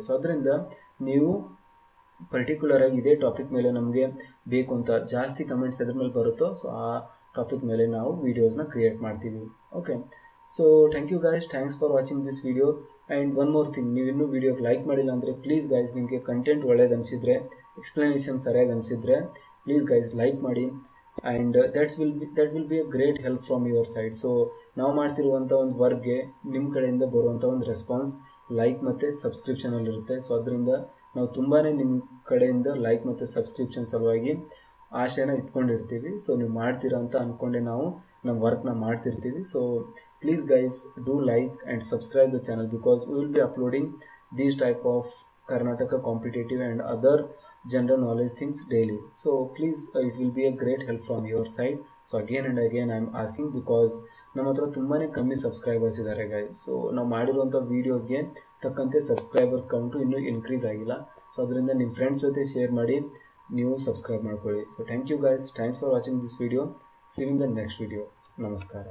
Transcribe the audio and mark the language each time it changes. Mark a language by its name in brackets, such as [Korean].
[Kannada] So ಅದರಿಂದ ನೀವು ಪರ್ಟಿಕ್ಯುಲರಾಗಿ ಇದೇ ಟಾಪಿಕ್ ಮೇಲೆ ನಮಗೆ ಬೇಕು ಅಂತ ಜಾಸ್ತಿ ಕಮೆಂಟ್ಸ್ ಅದ್ರ ಮೇಲೆ ಬರುತ್ತೋ, ಸೊ ಆ ಟಾಪಿಕ್ ಮೇಲೆ ನಾವು ವೀಡಿಯೋಸ್ನ ಕ್ರಿಯೇಟ್ ಮಾಡ್ತೀವಿ. [English] Okay, so thank you guys, thanks for watching this video. And one more thing, [Kannada] ನೀವು ಇನ್ನೂ ವೀಡಿಯೋಗೆ ಲೈಕ್ ಮಾಡಿಲ್ಲ ಅಂದರೆ ಪ್ಲೀಸ್ ಗೈಸ್, ನಿಮಗೆ ಕಂಟೆಂಟ್ ಒಳ್ಳೇದು ಅನಿಸಿದರೆ, ಎಕ್ಸ್ಪ್ಲನೇಷನ್ ಸರಿಯಾಗಿ ಅನಿಸಿದರೆ ಪ್ಲೀಸ್ ಗೈಸ್ ಲೈಕ್ ಮಾಡಿ. [English] And that will be a great help from your side. [Kannada] So ನಾವು ಮಾಡ್ತಿರುವಂಥ ಒಂದು ವರ್ಕ್ಗೆ ನಿಮ್ಮ ಕಡೆಯಿಂದ ಬರುವಂಥ ಒಂದು ರೆಸ್ಪಾನ್ಸ್ ಲೈಕ್ ಮತ್ತು ಸಬ್ಸ್ಕ್ರಿಪ್ಷನಲ್ಲಿರುತ್ತೆ. ಸೊ ಅದರಿಂದ ನಾವು ತುಂಬಾ ನಿಮ್ಮ ಕಡೆಯಿಂದ ಲೈಕ್ ಮತ್ತು ಸಬ್ಸ್ಕ್ರಿಪ್ಷನ್ ಸಲುವಾಗಿ ಆಶೆನ ಇಟ್ಕೊಂಡಿರ್ತೀವಿ. ಸೊ ನೀವು ಮಾಡ್ತೀರಾ ಅಂತ ಅಂದ್ಕೊಂಡೆ ನಾವು ನಮ್ಮ ವರ್ಕ್ನ ಮಾಡ್ತಿರ್ತೀವಿ. [English] So please guys do like and subscribe the channel, because we will be uploading these type of Karnataka competitive and other general knowledge things daily. So please it will be a great help from your side. So again and again I am asking, because [Kannada] ನಮ್ಮ ಹತ್ರ ತುಂಬಾ ಕಮ್ಮಿ subscribers ಇದ್ದಾರೆ guys. So ನಾವು ಮಾಡಿರುವಂಥ ವೀಡಿಯೋಸ್ಗೆ ತಕ್ಕಂತೆ subscribers count ಇನ್ನೂ increase ಆಗಿಲ್ಲ. ಸೊ ಅದರಿಂದ ನಿಮ್ಮ ಫ್ರೆಂಡ್ಸ್ ಜೊತೆ ಶೇರ್ ಮಾಡಿ ನೀವು ಸಬ್ಸ್ಕ್ರೈಬ್ ಮಾಡ್ಕೊಳ್ಳಿ. [English] So thank you guys, thanks for watching this video. See you in the next video. [Kannada] ನಮಸ್ಕಾರ.